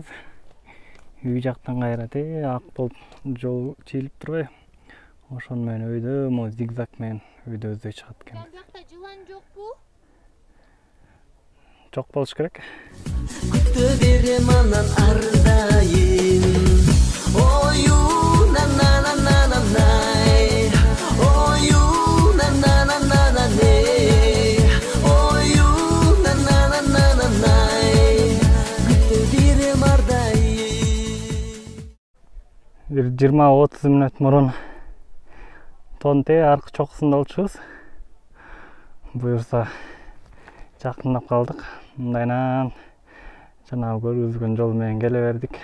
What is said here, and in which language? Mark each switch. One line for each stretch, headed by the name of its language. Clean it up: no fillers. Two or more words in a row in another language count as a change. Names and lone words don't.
Kyrgyz: Үй жактан кайра ак болуп жол чийилип турбайбы? Ошону менен өйдө зигзаг менен өйдө өздөй чыгат экен. Бул жакта жылан жокпу? Жок болуш керек. Күтө берем анан ардайым. Ою на на на на на най. Ою на на на на на не. Ою на на на на на най. Күтө берем ардайым. Bir 20-30 мүнөт мурун Тонте аркы чокусунда болчубуз. Буюрса жакындап калдык. Мындайнан жанагы көргөзгөн жол менен келе бердик.